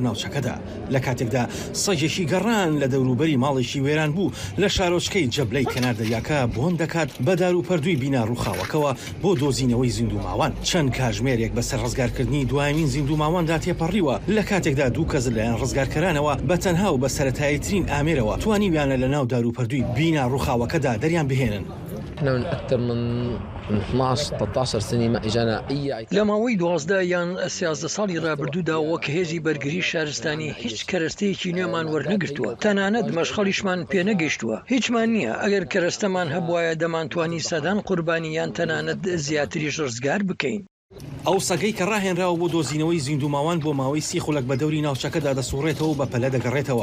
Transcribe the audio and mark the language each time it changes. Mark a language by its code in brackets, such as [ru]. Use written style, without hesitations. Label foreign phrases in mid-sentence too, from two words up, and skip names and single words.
[ckb] ناوچەکەدا لە کاتێکدا سەگێکی گەڕان لە دەوروبەری ماڵێکی وێران بوو لە شارۆچکەی جەبلەی کەناردەریاکە بۆن دەکات بە دار و پەردووی بینا ڕووخاوەکەوە بۆ دۆزینەوەی زیندووماوان چەند کاژمێرێک بەسەر ڕزگارکردنی دوایمین زیندووماواندا تێپەڕیوە لە کاتێکدا دوو کەس لەلایەن ڕزگارکەرانەوە بە تەنها و بە سەرەتاییترین ئامێرەوە توانیویانە لە ناو دار و پەردووی بینا ڕووخاوەکەدا دەریان بهێنن. [ar] احنا من اكثر من 12 13 سنه ما اجانا اي [ckb] لە ماوەی 12 یان 13 ساڵی ڕابردوودا وەک هێزی بەرگری شارستانی هیچ کەرەستەیەکی نوێمان وەرنەگرتووە، تەنانەت مەشخەڵیشمان پێنەگەیشتووە. هیچمان نییە. ئەگەر کەرەستەمان هەبوایە دەمانتوانی سەدان قوربانی یان تەنانەت زیاتریش ڕزگار بکەین. ئەو سەگەی کە ڕاهێنراوە بۆ دۆزینەوەی زیندوماوان بۆ ماوەی 30 خولەک بە دەوری ناوچەکەدا دەسوڕێتەوە بە پەلە دەگەڕێتەوە.